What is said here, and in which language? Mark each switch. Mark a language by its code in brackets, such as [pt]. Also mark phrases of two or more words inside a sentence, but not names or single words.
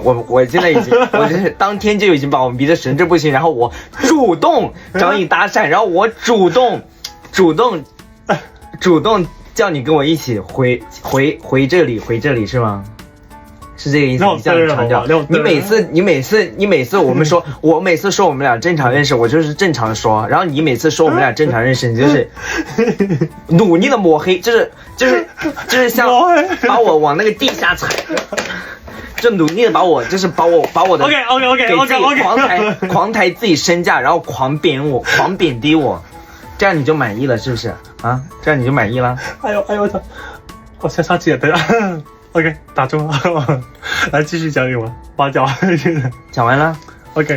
[zh] 我現在我就是當天就已經把我迷得神志不清，然後我主動找你搭訕，然後我主動叫你跟我一起回這裡是嗎？是這個意思，你這樣強調。你每次我每次說我們倆正常認識，我就是正常說。然後你每次說我們倆正常認識，你就是努力的抹黑，就是像把我往那個地下踩，就努力的把我的 OK 狂抬自己身價，然後狂貶低我，這樣你就滿意了是不是啊？這樣你就滿意了？哎呦我操！我先殺雞了，等下。OK， 打住了，來繼續講你們八角。講完了